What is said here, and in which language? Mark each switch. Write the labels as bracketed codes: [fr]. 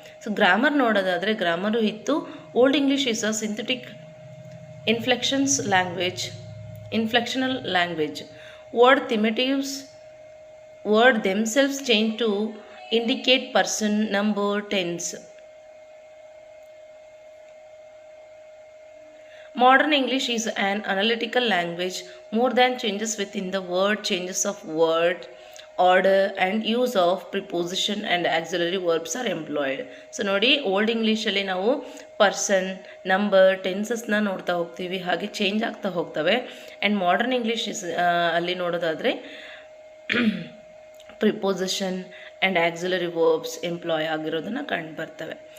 [kn] So grammar ನೋಡೋದಾದರೆ grammar ಇತ್ತು. [en] Old English is a synthetic inflectional language. Word themselves word themselves change to indicate person, number, tense. Modern English is an analytical language. More than changes within the word, changes of word order and use of preposition and auxiliary verbs are employed. [kn] So ನೋಡಿ, old ಇಂಗ್ಲೀಷಲ್ಲಿ ನಾವು person, number, ಟೆನ್ಸಸ್ನ ನೋಡ್ತಾ ಹೋಗ್ತೀವಿ, ಹಾಗೆ change ಆಗ್ತಾ ಹೋಗ್ತವೆ. And modern English ಅಲ್ಲಿ ನೋಡೋದಾದರೆ preposition and auxiliary verbs employee ಆಗಿರೋದನ್ನು ಕಂಡು ಬರ್ತವೆ.